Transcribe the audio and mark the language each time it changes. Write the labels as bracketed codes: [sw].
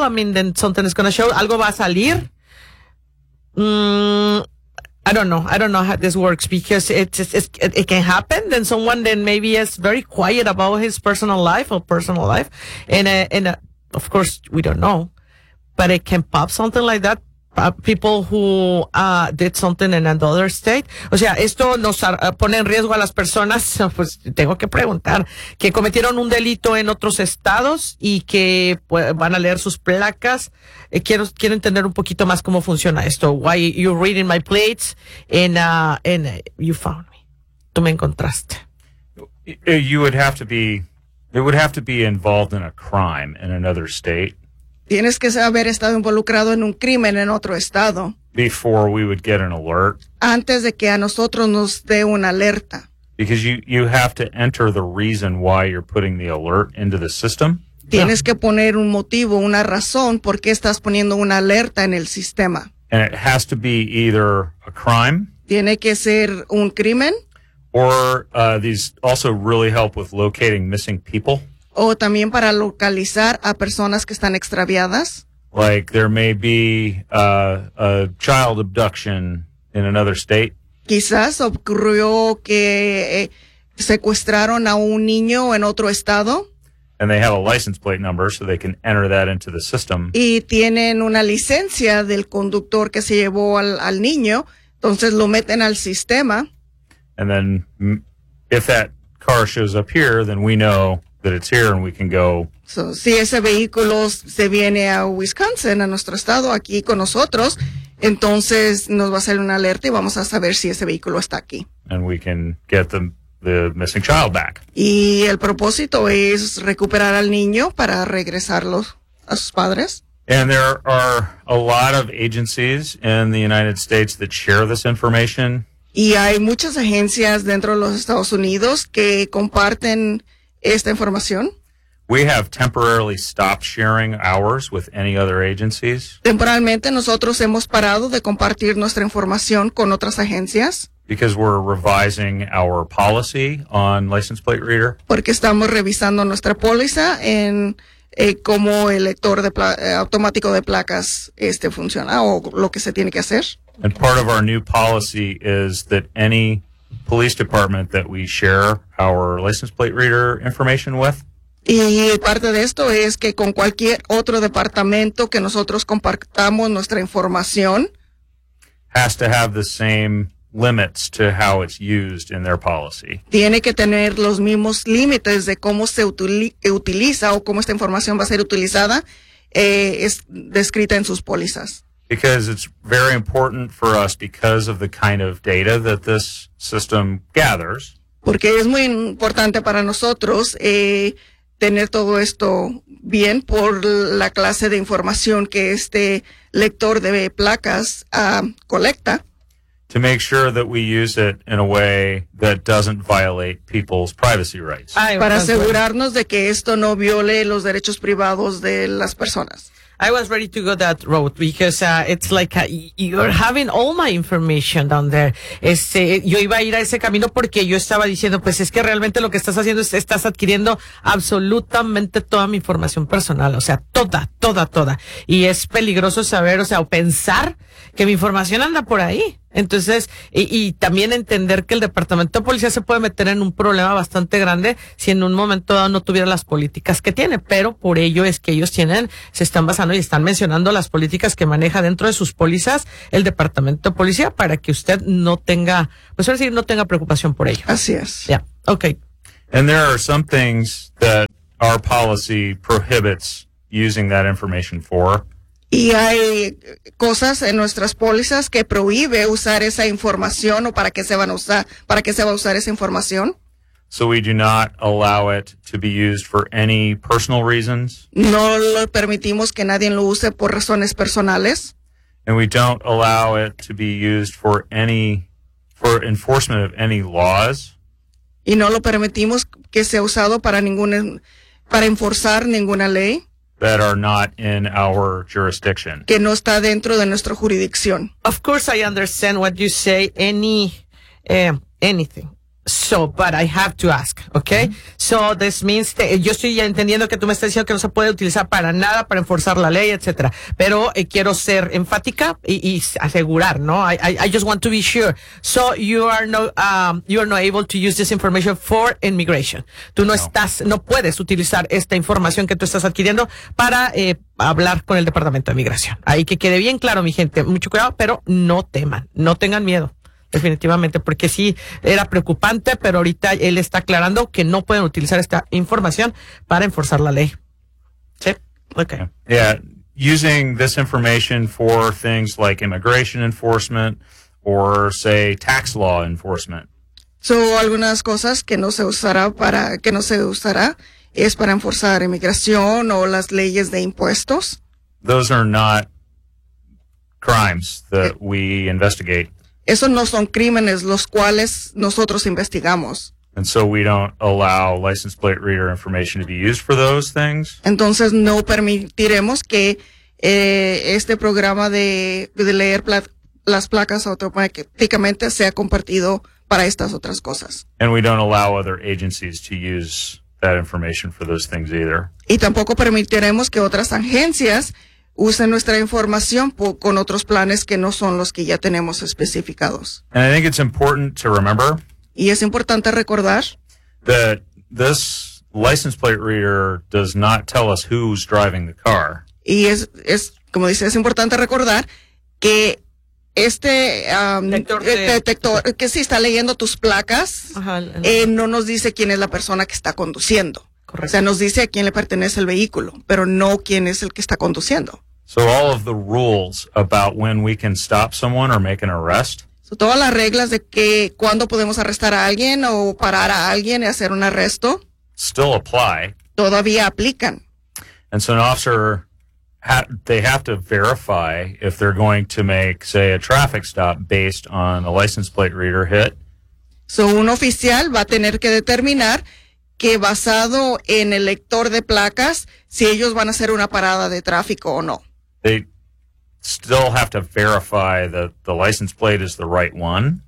[en] I mean, then something is going to show. [es] Algo va a salir. [en] I don't know how this works because it can happen. Then someone then maybe is very quiet about his personal life or personal life. And of course, we don't know, but it can pop something like that. People who did something in another state. [es] O sea, esto nos pone en riesgo a las personas. Pues tengo que preguntar que cometieron un delito en otros estados y que pues, van a leer sus placas. Quiero entender un poquito más cómo funciona esto. [en] Why you reading my plates and you found me. [es] Tú me encontraste. [en] It would have to be involved in a crime in another state. [es] Tienes que haber estado involucrado en un crimen en otro estado. [en] Before we would get an alert. [es] Antes de que a nosotros nos dé una alerta. [en] Because you have to enter the reason why you're putting the alert into the system. [es] Tienes que poner un motivo, una razón por qué estás poniendo una alerta en el sistema. [en] And it has to be either a crime. [es] Tiene que ser un crimen. [en] Or these also really help with locating missing people. [es] O también para localizar a personas que están extraviadas. [en] Like there may be a child abduction in another state. [es] Quizás ocurrió que secuestraron a un niño en otro estado. [en] And they have a license plate number so they can enter that into the system. [es] Y tienen una licencia del conductor que se llevó al niño. Entonces lo meten al sistema. [en] And then if that car shows up here, then we know that it's here and we can go. [es] So, si ese vehículo se viene a Wisconsin, a nuestro estado, aquí con nosotros, entonces nos va a hacer una alerta y vamos a saber si ese vehículo está aquí. [en] And we can get the missing child back. [es] Y el propósito es recuperar al niño para regresarlo a sus padres. [en] And there are a lot of agencies in the United States that share this information. [es] Y hay muchas agencias dentro de los Estados Unidos que comparten esta información. [en] We have temporarily stopped sharing ours with any other agencies. [es] Temporalmente nosotros hemos parado de compartir nuestra información con otras agencias. [en] Because we're revising our policy on license plate reader. [es] Porque estamos revisando nuestra póliza en cómo el lector de automático de placas funciona o lo que se tiene que hacer. [en] And part of our new policy is that any police department that we share our license plate reader information with. [es] Y parte de esto es que con cualquier otro departamento que nosotros compartamos nuestra información [en] has to have the same limits to how it's used in their policy. [es] Tiene que tener los mismos límites de cómo se utiliza o cómo esta información va a ser utilizada es descrita en sus pólizas. [en] Because it's very important for us because of the kind of data that this system gathers. [es] Porque es muy importante para nosotros tener todo esto bien por la clase de información que este lector de placas colecta. [en] To make sure that we use it in a way that doesn't violate people's privacy rights. [es] Ay, para asegurarnos de que esto no viole los derechos privados de las personas. [en] I was ready to go that road because it's like you're having all my information down there. [es] Yo iba a ir a ese camino porque yo estaba diciendo, pues es que realmente lo que estás haciendo es estás adquiriendo absolutamente toda mi información personal, o sea, toda. Y es peligroso saber, o sea, o pensar que mi información anda por ahí. Entonces, y también entender que el departamento de policía se puede meter en un problema bastante grande si en un momento dado no tuviera las políticas que tiene, pero por ello es que ellos tienen, se están basando y están mencionando las políticas que maneja dentro de sus pólizas el departamento de policía para que usted no tenga, pues ahora sí, no tenga preocupación por ello. Así es. [en] Yeah. Okay. And there are some things that our policy prohibits using that information for. [es] Y hay cosas en nuestras pólizas que prohíbe usar esa información o para qué se va a usar esa información. [en] So we do not allow it to be used for any personal reasons. [es] No lo permitimos que nadie lo use por razones personales. [en] And we don't allow it to be used for enforcement of any laws. [es] Y no lo permitimos que sea usado para enforzar ninguna ley. [en] That are not in our jurisdiction. [es] Que no está dentro de nuestra jurisdicción. [en] Of course I understand what you say, anything. So, but I have to ask, okay? Mm-hmm. So, this means, [es] yo estoy ya entendiendo que tú me estás diciendo que no se puede utilizar para nada, para enforzar la ley, etcétera. Pero quiero ser enfática y asegurar, ¿no? [en] I just want to be sure. So, you are not able to use this information for immigration. [es] Tú no, no estás, no puedes utilizar esta información que tú estás adquiriendo para hablar con el Departamento de Migración. Ahí que quede bien claro, mi gente. Mucho cuidado, pero no teman, no tengan miedo. Definitivamente, porque sí era preocupante, pero ahorita él está aclarando que no pueden utilizar esta información para enforzar la ley. Sí, okay. [en] Yeah, using this information for things like immigration enforcement or say tax law enforcement. [es] So, algunas cosas que no se usará para que no se usará es para enforzar inmigración o las leyes de impuestos. [en] Those are not crimes that we investigate. [es] Esos no son crímenes los cuales nosotros investigamos. [en] And so we don't allow license plate reader information to be used for those things. [es] Entonces no permitiremos que este programa de leer las placas automáticamente sea compartido para estas otras cosas. [en] And we don't allow other agencies to use that information for those things either. [es] Y tampoco permitiremos que otras agencias usen nuestra información con otros planes que no son los que ya tenemos especificados. [en] And I think it's important to remember. [es] Y es importante recordar. [en] That this license plate reader does not tell us who's driving the car. [es] Y es como dice, es importante recordar que este detector que sí está leyendo tus placas, no nos dice quién es la persona que está conduciendo. Correcto. O sea, nos dice a quién le pertenece el vehículo, pero no quién es el que está conduciendo. [en] So all of the rules about when we can stop someone or make an arrest. So [es] todas las reglas de que cuando podemos arrestar a alguien o parar a alguien y hacer un arresto. [en] Still apply. [es] Todavía aplican. [en] And so an officer, they have to verify if they're going to make, say, a traffic stop based on a license plate reader hit. [es] So un oficial va a tener que determinar que basado en el lector de placas, si ellos van a hacer una parada de tráfico o no. [en] They still have to verify that the license plate is the right one.